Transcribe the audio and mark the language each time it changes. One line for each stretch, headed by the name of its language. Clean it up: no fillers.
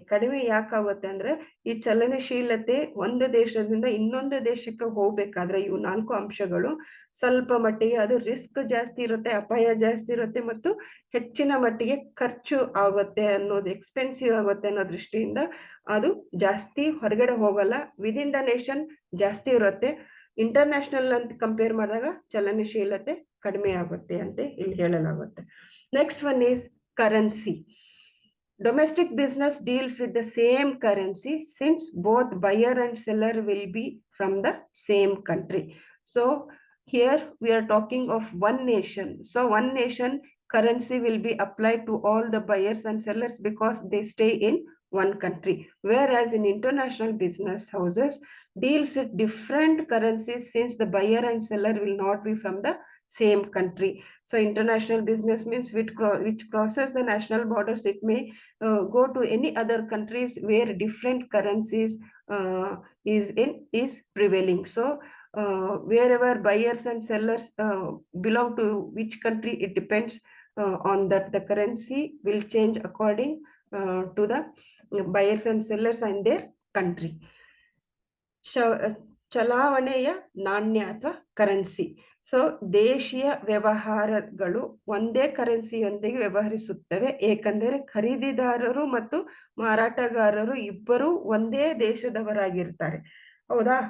Kannada: ಕಡಿಮೆ ಯಾಕಾಗುತ್ತೆ ಅಂದ್ರೆ ಈ ಚಲನಶೀಲತೆ ಒಂದು ದೇಶದಿಂದ ಇನ್ನೊಂದು ದೇಶಕ್ಕೆ ಹೋಗ್ಬೇಕಾದ್ರೆ ಇವು 4 ಅಂಶಗಳು ಸ್ವಲ್ಪ ಮಟ್ಟಿಗೆ ಅದು ರಿಸ್ಕ್ ಜಾಸ್ತಿ ಇರುತ್ತೆ, ಅಪಾಯ ಜಾಸ್ತಿ ಇರುತ್ತೆ ಮತ್ತು ಹೆಚ್ಚಿನ ಮಟ್ಟಿಗೆ ಖರ್ಚು ಆಗುತ್ತೆ ಅನ್ನೋದು, ಎಕ್ಸ್ಪೆನ್ಸಿವ್ ಆಗುತ್ತೆ ಅನ್ನೋ ದೃಷ್ಟಿಯಿಂದ ಅದು ಜಾಸ್ತಿ ಹೊರಗಡೆ ಹೋಗಲ್ಲ.
English: within the nation
Kannada: ಜಾಸ್ತಿ ಇರುತ್ತೆ. ಇಂಟರ್ನ್ಯಾಷನಲ್ ಅಂತ ಕಂಪೇರ್ ಮಾಡಿದಾಗ ಚಲನಶೀಲತೆ ಕಡಿಮೆ ಆಗುತ್ತೆ ಅಂತ ಇಲ್ಲಿ ಹೇಳಲಾಗುತ್ತೆ.
English: Next one is currency. Domestic business deals with the same currency since both buyer and seller will be from the same country. So here we are talking of one nation. So one nation currency will be applied to all the buyers and sellers because they stay in one country. Whereas in international business houses deals with different currencies since the buyer and seller will not be from the same country. So international business means which crosses the national borders. It may go to any other countries where different currencies is prevailing. So wherever buyers and sellers belong to which country, it depends on that. The currency will change according to the buyers and sellers and their country.
Kannada: ಚಲಾವಣೆಯ ನಾಣ್ಯ ಅಥವಾ currency. So ದೇಶೀಯ ವ್ಯವಹಾರಗಳು ಒಂದೇ ಕರೆನ್ಸಿಯೊಂದಿಗೆ ವ್ಯವಹರಿಸುತ್ತವೆ, ಏಕೆಂದರೆ ಖರೀದಿದಾರರು ಮತ್ತು ಮಾರಾಟಗಾರರು ಇಬ್ಬರು ಒಂದೇ ದೇಶದವರಾಗಿರ್ತಾರೆ. ಹೌದಾ?